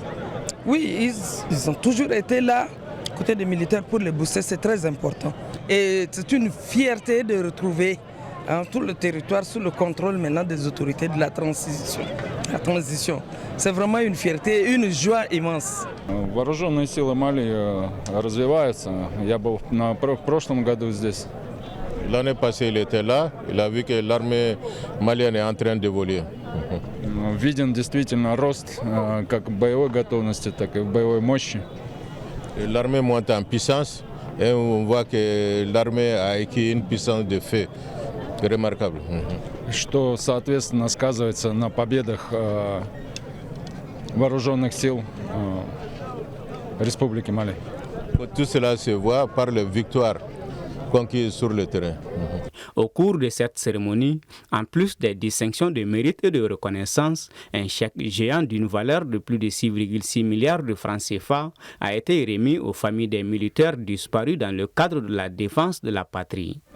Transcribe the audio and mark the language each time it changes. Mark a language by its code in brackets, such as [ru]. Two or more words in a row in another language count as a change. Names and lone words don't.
[fr] Oui, ils ont toujours été là, côté des militaires, pour les booster, c'est très important. Et c'est une fierté de retrouver tout le territoire sous le contrôle maintenant des autorités de la transition. C'est vraiment une fierté et une joie immense. [ru] Вооруженные силы Мали развиваются. Я был в прошлом году здесь. [fr] L'année passée, il était là, il a vu que l'armée malienne est en train d'évoluer. [ru] Виден действительно рост как в боевой готовности, так и в боевой мощи. [fr] L'armée monte en puissance et on voit que l'armée a acquis une puissance de feu remarquable. [ru] Что, соответственно, сказывается на победах вооруженных сил Республики Мали. [fr] Tout cela se voit par les victoires conquises sur le terrain. Au cours de cette cérémonie, en plus des distinctions de mérite et de reconnaissance, un chèque géant d'une valeur de plus de 6,6 milliards de francs CFA a été remis aux familles des militaires disparus dans le cadre de la défense de la patrie.